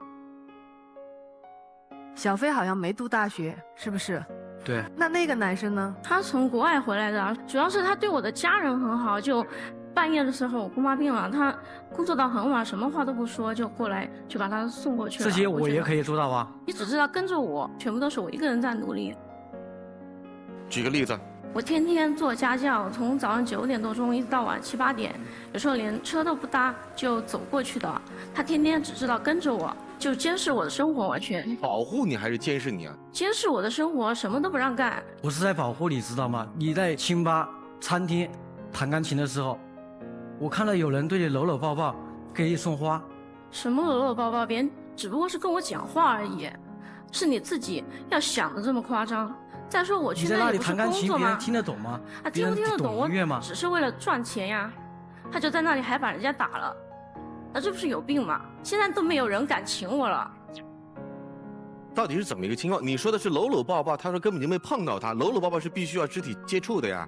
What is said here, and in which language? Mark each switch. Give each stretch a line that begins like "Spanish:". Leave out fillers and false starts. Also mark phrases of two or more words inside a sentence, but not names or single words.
Chinese: 小飛好像沒讀大學，是不是？對。那個男生呢？他從國外回來的，主要是他對我的家人很好，就半夜的時候我姑媽病了，他工作到很晚，什麼話都不說就過來，就把他送過去了。這些我也可以做到啊。你只知道跟着我，全部都是我一個人在努力。舉個例子。我天天做家教，從早上9點多鐘一直到晚7、8點，有時候連車都不搭就走過去的。他天天只知道跟着我，就監視我的生活，完全。保護你還是監視你啊？監視我的生活，什麼都不讓幹。我是在保護你，知道嗎？你在清吧、餐廳彈鋼琴的時候，我看到有人對你摟摟抱抱，給你送花。什麼摟摟抱抱？別人只不過是跟我講話而已，是你自己要想的這麼誇張。再說我去你在那里那里不是弹钢琴，工作吗？别人听得懂吗？啊，听不听得懂？我音乐吗？只是为了赚钱呀。他就在那里还把人家打了，那这不是有病吗？现在都没有人敢请我了。到底是怎么一个情况？你说的是搂搂抱抱，他说根本就没碰到他，搂搂抱抱是必须要肢体接触的呀。